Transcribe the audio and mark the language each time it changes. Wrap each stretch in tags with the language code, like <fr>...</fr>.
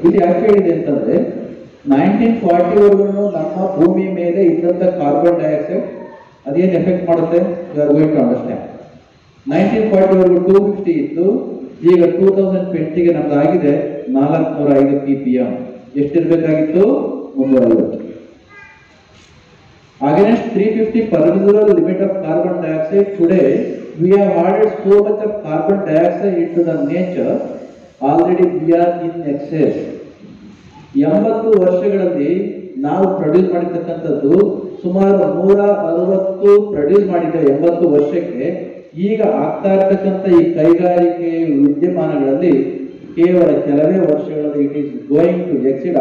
<kn>ಇದು ಯಾಕೆ ಹೇಳಿದೆ ಅಂತಂದ್ರೆ 1940 ವರೆಗೂ ನಮ್ಮ ಭೂಮಿ ಮೇಲೆ ಇದ್ದಂಥ ಕಾರ್ಬನ್ ಡೈಆಕ್ಸೈಡ್ ಅದೇನು ಎಫೆಕ್ಟ್ ಮಾಡುತ್ತೆ</kn> <en>You are going to understand.</en> <kn>1940 ವರೆಗೂ 250 ಇತ್ತು, ಈಗ 2020ಗೆ ನಮ್ದಾಗಿದೆ 405 ppm. ಎಷ್ಟಿರ್ಬೇಕಾಗಿತ್ತು? 350.</kn> <en>Against 350 permissible limit of carbon dioxide, today we have added so much of carbon dioxide into the nature, already we are in excess.</en> <kn>80 ವರ್ಷಗಳಲ್ಲಿ ನಾವು produce ಮಾಡಿರ್ತಕ್ಕಂಥದ್ದು ಸುಮಾರು 160 produce ಮಾಡಿದ್ದೇವೆ 80 ವರ್ಷಕ್ಕೆ. ಈಗ ಆಗ್ತಾ ಇರ್ತಕ್ಕಂಥ ಈ ಕೈಗಾರಿಕೆ ವಿದ್ಯಮಾನಗಳಲ್ಲಿ ಕೇವಲ ಕೆಲವೇ ವರ್ಷಗಳಲ್ಲಿ</kn> <en>It is going to exceed.</en>